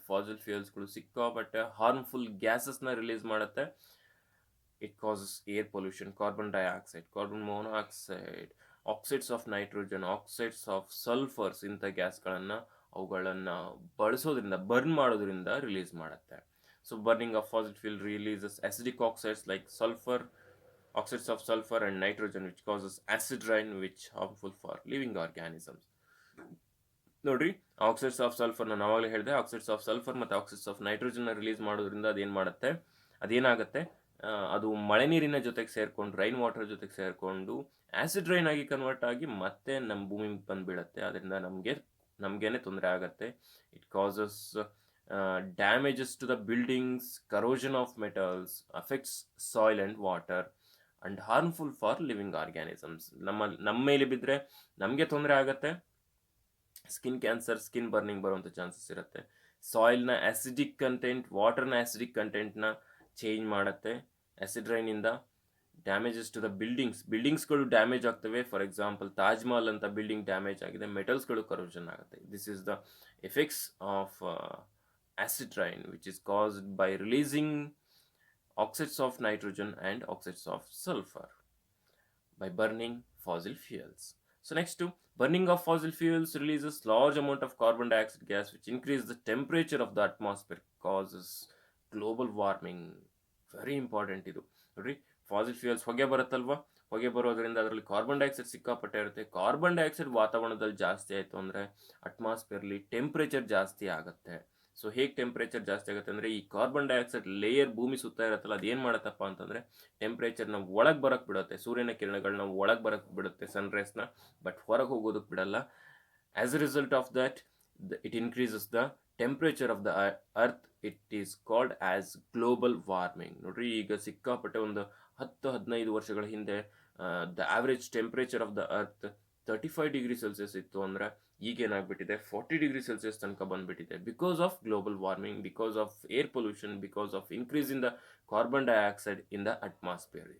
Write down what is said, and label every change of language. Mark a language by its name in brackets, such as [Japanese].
[Kannada] Fossil ಫ್ಯೂಯಲ್ಸ್ಗಳು ಸಿಕ್ಕಾಪಟ್ಟೆ harmful ಗ್ಯಾಸಸ್ನ release ಮಾಡುತ್ತೆ. [English] it causes air pollution, carbon dioxide, carbon monoxide, oxides of nitrogen, oxides of sulphurs, [Kannada] ಇಂಥ ಗ್ಯಾಸ್ಗಳನ್ನು ಅವುಗಳನ್ನು ಬಳಸೋದ್ರಿಂದ, burn ಮಾಡೋದ್ರಿಂದ ರಿಲೀಸ್ ಮಾಡುತ್ತೆ. [English] So burning of fossil fuel releases acidic oxides like sulfur, oxides of sulfur and nitrogen, which causes acid rain, which harmful for living organisms. [Kannada] ನೋಡ್ರಿ, oxides of sulphur ನಾನು ಆವಾಗಲೇ ಹೇಳಿದೆ, oxides of sulphur ಮತ್ತು oxides of ನೈಟ್ರೋಜನ್ನ release ಮಾಡೋದ್ರಿಂದ ಅದೇನಾಗುತ್ತೆ, ಅದು ಮಳೆ ನೀರಿನ ಜೊತೆಗೆ ಸೇರಿಕೊಂಡು, ರೈನ್ ವಾಟರ್ ಜೊತೆಗೆ ಸೇರಿಕೊಂಡು ಆ್ಯಸಿಡ್ ರೈನ್ ಆಗಿ ಕನ್ವರ್ಟ್ ಆಗಿ ಮತ್ತೆ ನಮ್ಮ ಭೂಮಿಗೆ ಬಂದುಬಿಡುತ್ತೆ. ಅದರಿಂದ ನಮಗೇನೆ ತೊಂದರೆ ಆಗುತ್ತೆ. [English] It causes damages to the buildings, corrosion of metals, affects soil and water, and harmful for living organisms. [Kannada] ನಮ್ಮ ಮೇಲೆ ಬಿದ್ದರೆ ನಮಗೆ ತೊಂದರೆ ಆಗುತ್ತೆ. ಸ್ಕಿನ್ ಕ್ಯಾನ್ಸರ್, ಸ್ಕಿನ್ ಬರ್ನಿಂಗ್ ಬರುವಂಥ ಚಾನ್ಸಸ್ ಇರುತ್ತೆ. ಸಾಯಿಲ್ನ ಆ್ಯಸಿಡಿಕ್ ಕಂಟೆಂಟ್, ವಾಟರ್ನ ಆ್ಯಸಿಡಿಕ್ ಕಂಟೆಂಟ್ನ ಚೇಂಜ್ ಮಾಡುತ್ತೆ acid ರೈನಿಂದ. [English] damages to the ಬಿಲ್ಡಿಂಗ್ಸ್ಗಳು [Kannada] damage ಆಗ್ತವೆ. ಫಾರ್ ಎಕ್ಸಾಂಪಲ್ ತಾಜ್ ಮಹಲ್ ಅಂತ ಬಿಲ್ಡಿಂಗ್ ಡ್ಯಾಮೇಜ್ ಆಗಿದೆ, ಮೆಟಲ್ಸ್ಗಳು ಕರೋಷನ್ ಆಗುತ್ತೆ. [English] This is the effects of acid rain, which is caused by releasing oxides of nitrogen and oxides of sulfur by burning fossil fuels. So next, burning of fossil fuels releases large amount of carbon dioxide gas, which increases the temperature of the atmosphere, causes global warming. Very important [Kannada] ಇದು ನೋಡ್ರಿ. Fossil fuels ಹೊಗೆ ಬರುತ್ತಲ್ವಾ, ಹೊಗೆ ಬರೋದ್ರಿಂದ ಅದರಲ್ಲಿ carbon dioxide ಸಿಕ್ಕಾಪಟ್ಟೆ ಇರುತ್ತೆ. Carbon dioxide ವಾತಾವರಣದಲ್ಲಿ ಜಾಸ್ತಿ ಆಯಿತು ಅಂದರೆ ಅಟ್ಮಾಸ್ಫಿಯರ್ಲಿ ಟೆಂಪ್ರೇಚರ್ ಜಾಸ್ತಿ ಆಗುತ್ತೆ. ಸೊ ಹೇಗೆ ಟೆಂಪ್ರೇಚರ್ ಜಾಸ್ತಿ ಆಗುತ್ತೆ ಅಂದರೆ, ಈ ಕಾರ್ಬನ್ ಡೈಆಕ್ಸೈಡ್ ಲೇಯರ್ ಭೂಮಿ ಸುತ್ತ ಇರುತ್ತಲ್ಲ, ಅದೇನು ಮಾಡುತ್ತಪ್ಪ ಅಂತಂದರೆ ಟೆಂಪ್ರೇಚರ್ನ ಒಳಗೆ ಬರೋಕ್ಕೆ ಬಿಡುತ್ತೆ. ಸೂರ್ಯನ ಕಿರಣಗಳನ್ನ ಒಳಗೆ ಬರೋಕ್ಕೆ ಬಿಡುತ್ತೆ, ಸನ್ರೈಸ್ನ, ಬಟ್ ಹೊರಗೆ ಹೋಗೋದಕ್ಕೆ ಬಿಡಲ್ಲ. [English] As a result of that, it increases the temperature of the earth. It is called as global warming. [Kannada] ನೋಡ್ರಿ, ಈಗ ಸಿಕ್ಕಾಪಟ್ಟೆ ಒಂದು 10-15 ವರ್ಷಗಳ ಹಿಂದೆ [English] the average temperature of the earth [Kannada] 35 degree Celsius ಇತ್ತು ಅಂದ್ರೆ ಈಗ ಏನಾಗ್ಬಿಟ್ಟಿದೆ 40 ಡಿಗ್ರಿ ಸೆಲ್ಸಿಯಸ್ ತನಕ ಬಂದ್ಬಿಟ್ಟಿದೆ. [English] Because of global warming, because of air pollution, because of increase in the carbon dioxide in the atmosphere.